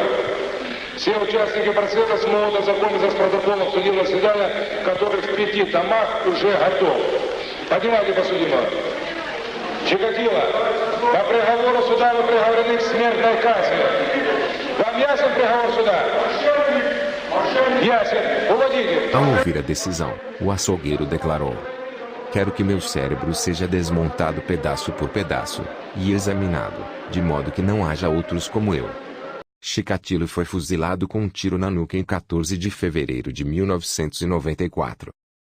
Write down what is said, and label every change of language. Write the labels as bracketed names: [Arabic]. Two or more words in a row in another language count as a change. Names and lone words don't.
[Russian] Все участники процесса смогут ознакомиться с протоколом судебного заседания, который в 5 томах уже готов. Поднимайте подсудимого. Чикатило, по приговору суда вы приговорены к смертной казни. Вам ясен приговор суда? Ясен. Уводите. [Portuguese] Ao ouvir a decisão, o açougueiro declarou: quero que meu cérebro seja desmontado pedaço por pedaço, e examinado, de modo que não haja outros como eu. Chikatilo foi fuzilado com um tiro na nuca em 14 de fevereiro de 1994.